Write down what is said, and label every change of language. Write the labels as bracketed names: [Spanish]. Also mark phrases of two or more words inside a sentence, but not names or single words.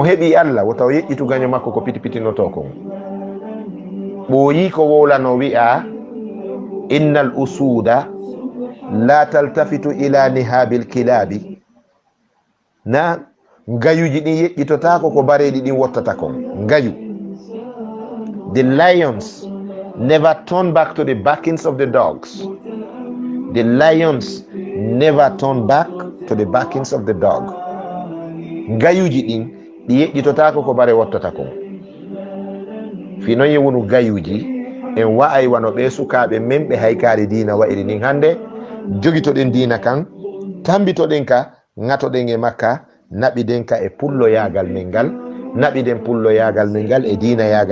[Fula] heɓi Allah wotaw yeƴƴitu gaño makko ko piti pitinoto kon ɓooyi ko wowlano wi'a [Arabic] إن الأسود لا تلتفت إلى نباح الكلاب [Fula] na ngayuji ɗin yeƴƴitotako ko bareɗi ɗin wottata kon ngayu [English] the lions never turn back to the backings of the dogs the lions never turn back to the backings of the dog [Fula] ngayuji ɗin ɗi yeƴƴitotako ko bare wottata kon fi noon yewunu gayuji en wa'ay wano ɓe sukaɓe men ɓe haykari dina wa'iri nin hande jogitoɗen dina kan tambitoɗen ka ŋatoɗen e makka naɓiɗen ka e pullo yagal men ngal naɓiɗen pullo yagal men ngal e dina